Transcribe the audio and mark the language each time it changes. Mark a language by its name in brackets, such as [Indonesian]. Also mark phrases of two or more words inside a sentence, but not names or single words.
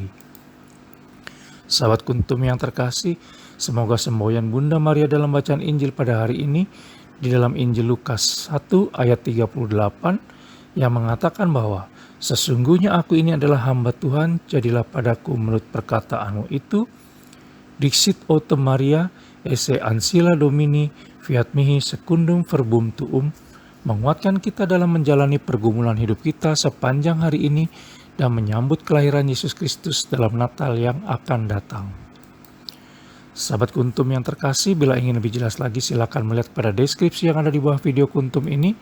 [Indonesian] Sahabat Kuntum yang terkasih, semoga semboyan Bunda Maria dalam bacaan Injil pada hari ini di dalam Injil Lukas 1 ayat 38 yang mengatakan bahwa sesungguhnya aku ini adalah hamba Tuhan, jadilah padaku menurut perkataanmu itu. [Latin] Dixit autem Maria, esse ancilla Domini, fiat mihi secundum verbum tuum, [Indonesian] menguatkan kita dalam menjalani pergumulan hidup kita sepanjang hari ini dan menyambut kelahiran Yesus Kristus dalam Natal yang akan datang. Sahabat Kuntum yang terkasih, bila ingin lebih jelas lagi silakan melihat pada deskripsi yang ada di bawah video Kuntum ini.